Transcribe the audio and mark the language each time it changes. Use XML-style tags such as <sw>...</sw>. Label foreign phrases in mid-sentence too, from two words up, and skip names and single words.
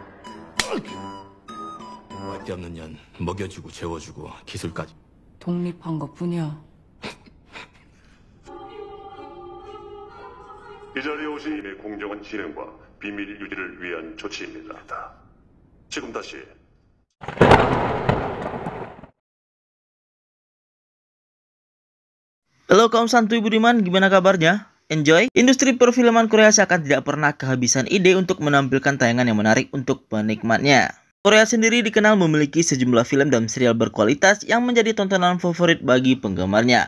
<ko>왈데 없는 년 먹여주고 재워주고 기술까지. 독립한 것뿐이야. 이 자리에 오신 이의 공정한 진행과 비밀 유지를 위한 조치입니다. 지금 다시</ko> <id>Halo kaum santuy budiman, gimana kabarnya? Enjoy? Industri perfilman Korea seakan tidak pernah kehabisan ide untuk menampilkan tayangan yang menarik untuk penikmatnya. Korea sendiri dikenal memiliki sejumlah film dan serial berkualitas yang menjadi tontonan favorit bagi penggemarnya.</id>